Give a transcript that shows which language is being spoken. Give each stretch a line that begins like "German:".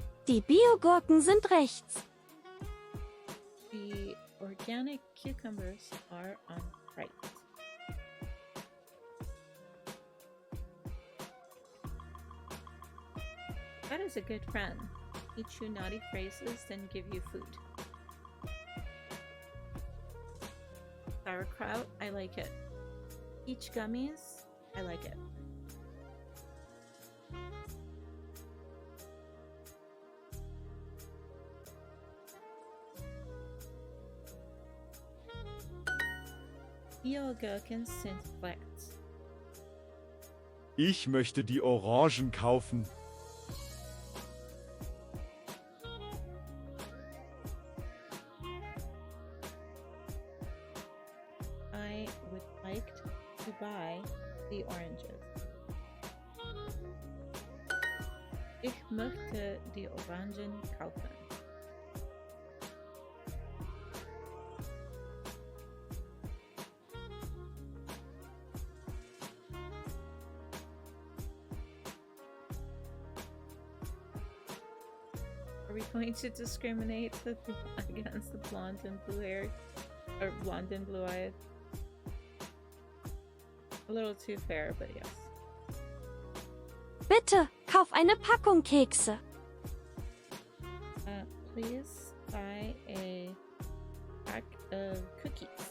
German: Die Biogurken sind rechts.
English: The organic cucumbers are on right. That is a good friend. Teach you naughty phrases, then give you food. Sauerkraut, I like it. Peach gummies, I like it.
German: Biogurken sind rechts. Ich möchte die Orangen kaufen.
English: I would like to buy the oranges.
German: Ich möchte die Orangen kaufen.
English: Are we going to discriminate against the blonde and blue hair? Or blonde and blue eyed? A little too fair, but yes.
German: Bitte, kauf eine Packung Kekse.
English: Please buy a pack of cookies.